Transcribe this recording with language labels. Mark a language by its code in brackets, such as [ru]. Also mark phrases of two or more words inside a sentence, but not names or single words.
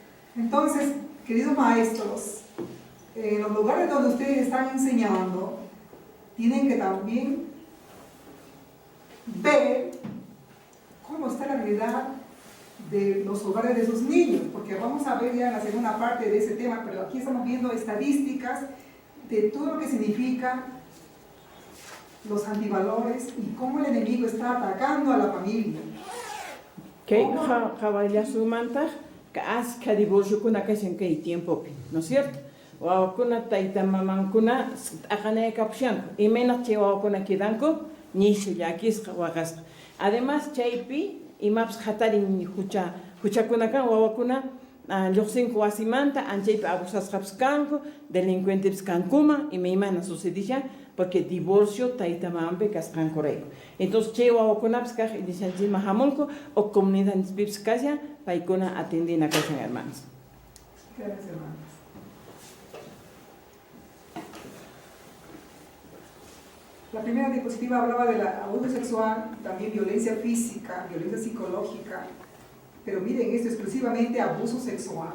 [es] Entonces, queridos maestros, en los lugares donde ustedes están enseñando, tienen que también ver cómo está la realidad de los hogares de sus niños, porque vamos a ver ya en la segunda parte de ese tema, pero aquí estamos viendo estadísticas de todo lo que significa los antivalores y cómo el enemigo está atacando a la familia. ¿No es cierto? [qu] Wawakuna tayta mamankuna aqanaykapushyanku imaynaq wawakuna kidanku nishu llakisqa waqasqa. Además chaypi imapas hatarin huchakuna kan wawakuna lluqsinku wasimanta anchaypi abusasqapas kanku, delincuentepis kankuma imaymana sucedishan [es] porque divorcio [qu] tayta mamanpi kasqankurayku. Entonces chay wawakunapas kaq iniciativa hamunku o comunidadnispipis kashan paykuna atendina kashan, [es] hermanos. Gracias, hermanos. La primera diapositiva hablaba del abuso sexual, también violencia física, violencia psicológica, pero miren esto, exclusivamente abuso sexual.